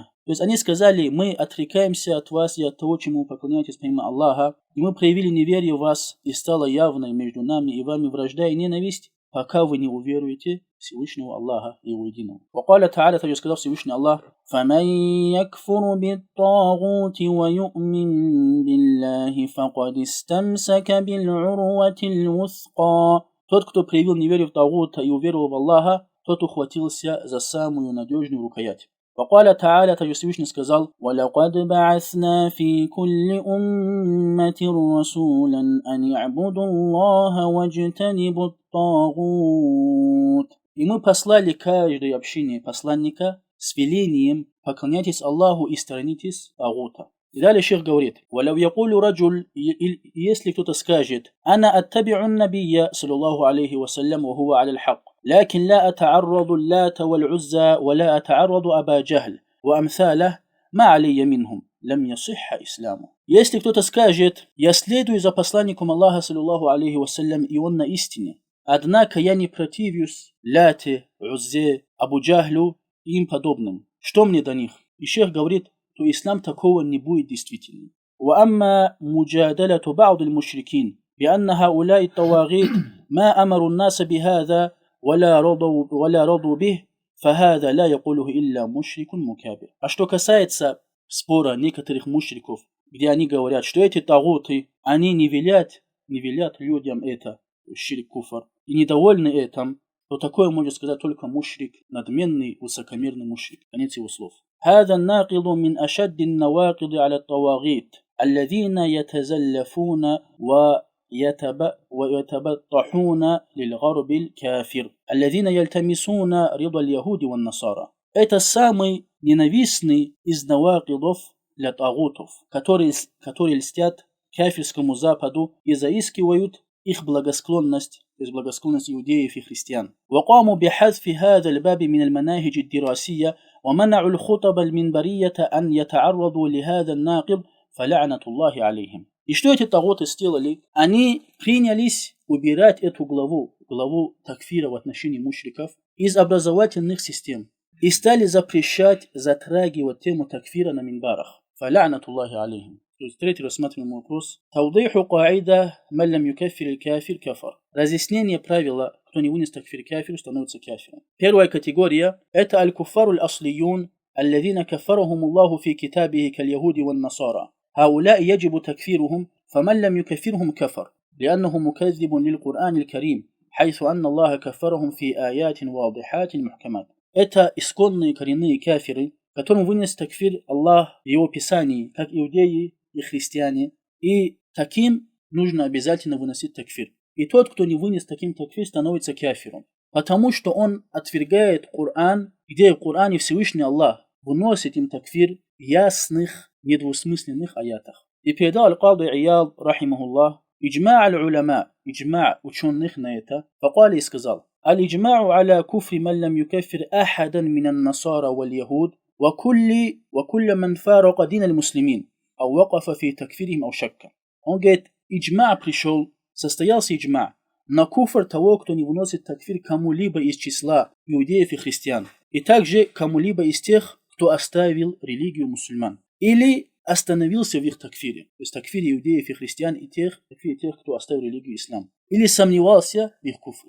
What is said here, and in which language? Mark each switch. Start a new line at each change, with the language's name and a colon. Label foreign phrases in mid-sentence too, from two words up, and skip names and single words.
Russian: То есть они сказали: мы отрекаемся от вас и от того, чему поклоняетесь помимо Аллаха, и мы проявили неверие в вас, и стало явной между нами и вами вражда и ненависть, пока вы не уверуете Всевышнего Аллаха и Его единого.
Arabic: وقال تعالى,
Russian: также сказал Всевышний Аллах:
Arabic: فمن يكفر بالطاغوت ويؤمن بالله فقد استمسك بالعروة الوثقى.
Russian: Тот, кто проявил неверие в Тагута и уверовал в Аллаха, тот ухватился за самую надежную рукоять.
Arabic: وقال تعالى,
Russian: также Всевышний сказал:
Arabic: وَلَقَدْ بَعَثْنَا فِي كُلِّ أُمَّةٍ رَسُولًا أَنْ يَعْبُدُوا اللَّهَ وَاجْتَنِبُوا الطَّاغُوتَ.
Russian: И мы послали каждой общине посланника с велением: поклоняйтесь Аллаху и сторонитесь Тагута. И далее шейх говорит:
Arabic: وَلَوْ يَقُولُ رَجُلٌ,
Russian: если кто-то скажет:
Arabic: أَنَا أَتَّبِعُ النَّبِيَّ صلى الله عليه وسلم وهو على الحق لكن لا أتعرض اللات والعزى ولا أتعرض أبا جهل وأمثاله ما علي منهم لم يصح إسلامه.
Russian: Если кто-то скажет: я следую за посланником Аллаха
Arabic: صلى الله عليه وسلم,
Russian: и он на истине, однако я не противюсь Ляте, Уззе, Абу Джахлю и им подобным, что мне до них? И шейх говорит, то ислам такого не будет действительным.
Arabic: وأما مجادلة بعض المشركين بأن هؤلاء الطواغيت ما أمروا الناس بهذا ولا رضوا به فهذا لا يقوله إلا مشرك مكابر.
Russian: А что касается спора некоторых мушриков, где они говорят, что эти тагуты, они не велят людям это, ширк куфр, и недовольны этим, то такое может сказать только мушрик, надменный, высокомерный мушрик. Конец его слов.
Arabic: هذا الناقض من أشد النواقض على الطواغيت الذين يتزلفون ويتبطحون للغرب الكافر الذين يلتمسون رضا اليهود والنصارى.
Russian: Это самый ненавистный из навакидов для тагутов, которые льстят кафирскому Западу и заискивают их благосклонность, то есть благосклонность иудеев и христиан.
Arabic: وقاموا بحذف هذا الباب من المناهج الدراسية ومنعوا الخطب المنبرية أن يتعرضوا لهذا الناقض فلعنة الله عليهم.
Russian: И что эти тагуты сделали? Они принялись убирать эту главу такфира в отношении мушриков из образовательных систем и стали запрещать затрагивать тему такфира на минбарах.
Arabic: فلعنة الله عليهم.
Russian: То есть третий рассматриваемый вопрос.
Arabic: توضيح قاعدة من لم يكفر كافر كفر.
Russian: Разъяснение правила: кто не вынес такфир кафиру, становится кафиром. Первая категория – это
Arabic: الكفار الأصليون الذين كفرهم الله في كتابه كاليهود والنصارى. هؤلاء يجب تكفيرهم فمن لم يكفرهم كفر لأنه مكذب للقرآن الكريم حيث أن الله كفرهم في آيات واضحات محكمات.
Russian: Это исконные коренные кафиры, которым вынес такфир Аллах в его писании, как иудеи и христиане, и таким нужно обязательно выносить такфир. И тот, кто не вынес таким такфир, становится кафиром, потому что он отвергает Коран, где в Коране Всевышний Аллах выносит им такфир в ясных, недвусмысленных аятах. И передал аль-Кади Ияд, рахимахуллах,
Arabic: إجماع العلماء,
Russian: иджма' ученых на это,
Arabic: факали
Russian: и сказал:
Arabic: الإجماع على كفر من لم يكفر أحدا من النصارى واليهود وكل من فارق دين المسلمين أو وقف في تكفيرهم أو شك.
Russian: Он говорит, иджма' пришел, состоялся иджма' на куфр того, кто не выносит такфир кому-либо из числа иудеев и христиан, и также кому-либо из тех, кто оставил религию мусульман или остановился в их такфире, то есть такфире иудеев и христиан и такфире тех, кто оставил религию ислам, или сомневался в их куфре.